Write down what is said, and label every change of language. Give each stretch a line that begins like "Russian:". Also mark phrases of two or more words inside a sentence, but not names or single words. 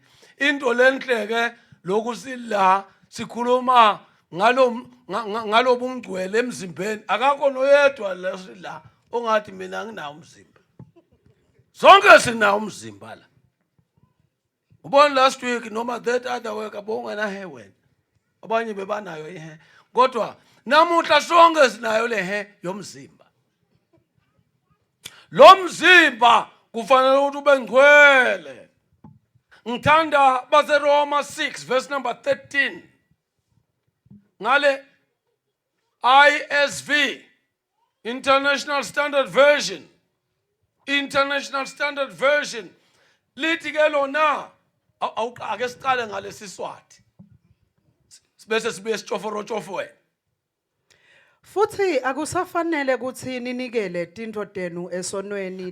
Zulu: Into lenhleke lokhu sila sikhuluma ngalo bungcwele emzimbeni. Akakho noyedwa la ongathi mina anginawo umzimba. Sonke sinawo umzimba la. Ubona
English: last week
Zulu: noma
English: that other week
Zulu: abongena he wena. Abanye bebanayo ihe. Kodwa namuhla sonke sinayo le he yomzimba. Lo mzimba kufanele ukuthi ube ngcwele. Ngithanda baseRoma 6
English: verse number 13
Zulu: ngale ISV, International Standard Version, lithi ke lona ake siqale ngale Siswati bese sibuye sitshoforo.
Swati: Futhi akusafanele ukuthi ninikele tintfo tenu esonweni.